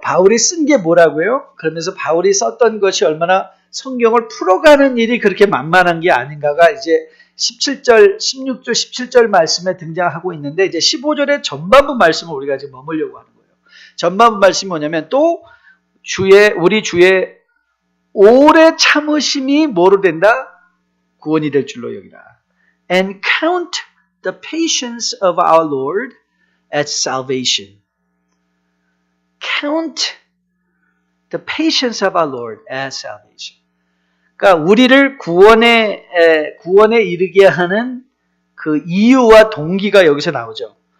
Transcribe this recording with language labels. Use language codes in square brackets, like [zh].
[ko] 바울이 쓴 게 뭐라고요? 그러면서 바울이 썼던 것이 얼마나 성경을 풀어가는 일이 그렇게 만만한 게 아닌가가 이제 16절, 17절 말씀에 등장하고 있는데, 이제 15절의 전반부 말씀을 우리가 지금 머물려고 하는 거예요. 전반부 말씀이 뭐냐면, 또 우리 주의 오래 참으심이 뭐로 된다? 구원이 될 줄로 여기라. [en] And count the patience of our Lord as salvation. Count the patience of our Lord as salvation. [ko] 그러니까 우리를 구원에 이르게 하는 그 이유와 동기가 여기서 나오죠.